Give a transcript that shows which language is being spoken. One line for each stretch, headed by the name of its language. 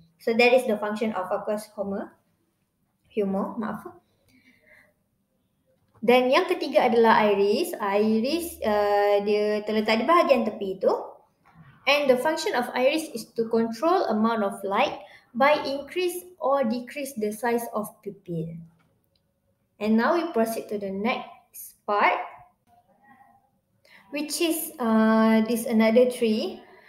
English: So that is the function of aqueous humor.
Malay: Dan yang ketiga adalah iris. Iris dia terletak di bahagian tepi itu.
English: And the function of iris is to control amount of light by increase or decrease the size of pupil. And now we proceed to the next part, which is this another tree.